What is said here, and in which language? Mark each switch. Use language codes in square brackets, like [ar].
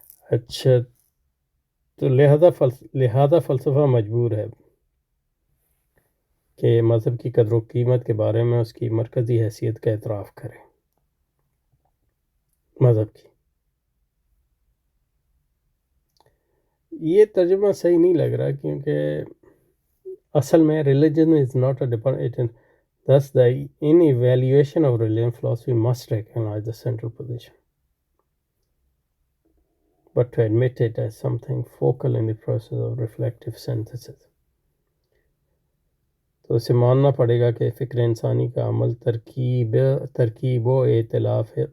[ur] اچھا تو لہذا فلسفہ مجبور ہے کہ مذہب کی قدر و قیمت کے بارے میں اس کی مرکزی حیثیت کا اعتراف کرے. مذہب کی یہ ترجمہ صحیح نہیں لگ رہا، کیونکہ اصل میں [en] religion is not a department. Thus in evaluation of religion, philosophy must recognize the central position, but to admit it as something focal in the process of reflective synthesis. [ur] تو اسے ماننا پڑے گا کہ فکر انسانی کا عمل ترکیب و ائتلاف